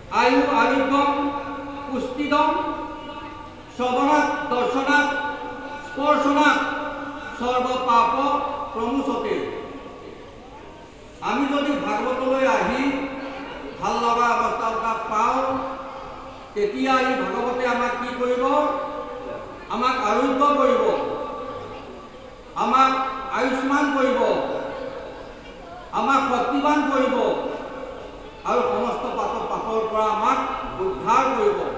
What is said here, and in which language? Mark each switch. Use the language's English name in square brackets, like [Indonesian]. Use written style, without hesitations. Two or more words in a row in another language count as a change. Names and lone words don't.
[Sanskrit] आयु आरोग्यम पुष्टिदम श्रवणात् दर्शनात् स्पर्शनात् सर्व पाप प्रमुचते। [Assamese] আমি যদি ভাগৱতলৈ आহি ভাল লগা অৱস্থা এটা পাওঁ তেতিয়া এই ভাগৱতে আমাক কি কৰিব আমাক আৰোগ্য কৰিব আমাক আয়ুষ্মান কৰিব আমাক শক্তিবান কৰিব আৰু সমস্ত পাপৰ পৰা আমাক উদ্ধাৰ কৰিব।